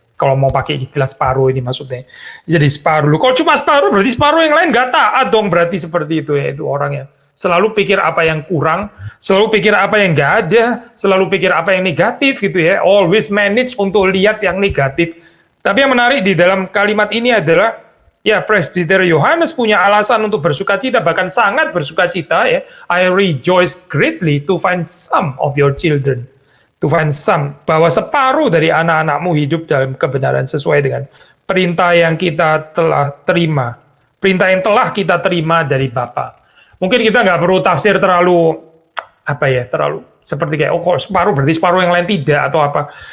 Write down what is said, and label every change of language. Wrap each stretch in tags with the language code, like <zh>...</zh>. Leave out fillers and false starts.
<id>Kalau mau pakai istilah separuh ini maksudnya, jadi separuh. Kalau cuma separuh berarti separuh yang lain nggak taat dong, berarti seperti itu ya, itu orang yang selalu pikir apa yang kurang, selalu pikir apa yang nggak ada, selalu pikir apa yang negatif gitu ya, always manage untuk lihat yang negatif. Tapi yang menarik di dalam kalimat ini adalah, ya Presbiter Yohanes punya alasan untuk bersuka cita, bahkan sangat bersuka cita ya.</id> <en>I rejoice greatly to find some of your children. To find some,</en> <id>bahwa separuh dari anak-anakmu hidup dalam kebenaran sesuai dengan perintah yang kita telah terima. Perintah yang telah kita terima dari Bapa. Mungkin kita nggak perlu tafsir terlalu, terlalu seperti kayak, kok separuh berarti separuh yang lain tidak, atau apa.</id>